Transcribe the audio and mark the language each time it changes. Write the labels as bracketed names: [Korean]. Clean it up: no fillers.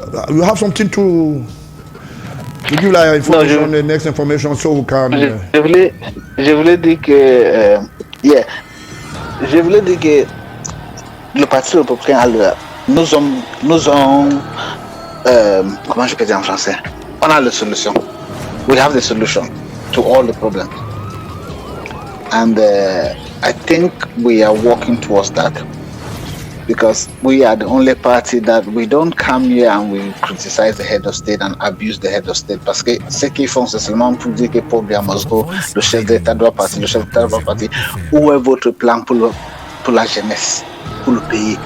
[English] You have something to give like information, the next information, so we can. [French] Je voulais dire que, je voulais dire que le parti républicain nous ont comment je peux dire en français? On a la solution. [English] We have the solution to all the problems, and I think we are working towards that. Because we are the only party that we don't come here and we criticize the head of state and abuse the head of state. [French] Parce que ce qu'ils font, c'est seulement pour dire que Paul Biya Moscow, le chef d'État doit partir, le chef d'État doit partir. Où est votre plan pour la jeunesse, pour le pays?